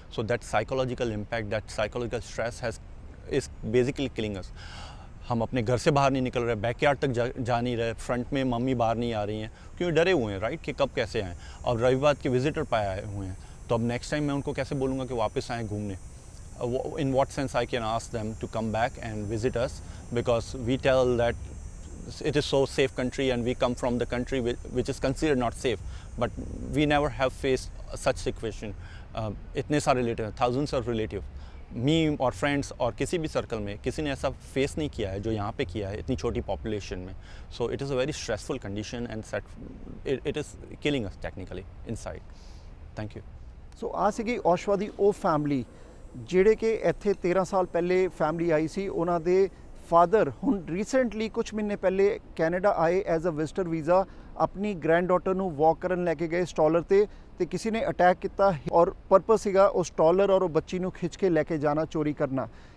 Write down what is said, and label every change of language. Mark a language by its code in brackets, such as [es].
[en] So that psychological impact, that psychological stress is basically killing us. [hi] हम अपने घर से बाहर नहीं निकल रहे, बैकयार्ड तक जा नहीं रहे, फ्रंट में मम्मी बाहर नहीं आ रही हैं क्योंकि डरे हुए हैं, राइट, कि कब कैसे आएँ। और रविवार के विजिटर पाए आए हुए हैं, तो अब नेक्स्ट टाइम मैं उनको कैसे बोलूँगा कि वापस आएँ घूमने। [en] In what sense I can ask them to come back and visit us, because we tell that it is so safe country and we come from the country which is considered not safe, but we never have faced such situation. [hi] इतने सारे relative, [en] thousands of relative, [hi] मी और friends और किसी भी circle में किसी ने ऐसा फेस नहीं किया है जो यहाँ पे किया है इतनी छोटी पॉपुलेशन में। [en] So it is a very stressful condition and it is killing us technically inside. Thank you. [pa] ਸੋ ਆ ਸੀਗੀ ਔਸ਼ਵਾ ਦੀ ਉਹ ਫੈਮਿਲੀ ਜਿਹੜੇ ਕਿ ਇੱਥੇ 13 ਸਾਲ ਪਹਿਲੇ ਫੈਮਿਲੀ ਆਈ ਸੀ। ਉਹਨਾਂ ਦੇ ਫਾਦਰ ਹੁਣ ਰੀਸੈਂਟਲੀ ਕੁਝ ਮਹੀਨੇ ਪਹਿਲੇ ਕੈਨੇਡਾ ਆਏ [en] As a visitor visa. [pa] ਆਪਣੀ ਗ੍ਰੈਂਡ ਡਾਟਰ ਨੂੰ ਵਾਕ ਕਰਨ ਲੈ ਕੇ ਗਏ ਸਟਾਲਰ ਤੇ ਕਿਸੇ ਨੇ ਅਟੈਕ ਕੀਤਾ, ਔਰ ਪਰਪਸ ਸੀਗਾ ਉਹ ਸਟਾਲਰ ਔਰ ਉਹ ਬੱਚੀ ਨੂੰ ਖਿੱਚ ਕੇ ਲੈ ਕੇ ਜਾਣਾ, ਚੋਰੀ ਕਰਨਾ।